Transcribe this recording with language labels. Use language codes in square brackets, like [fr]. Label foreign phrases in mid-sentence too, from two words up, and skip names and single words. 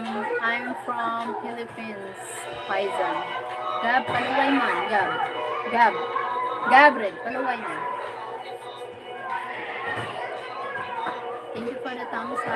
[en] I'm from Philippines. Faizan. [war] Gab, paluway man. Gab. Gab. Gabriel, paluway man. [en] Thank you for the thumbs up.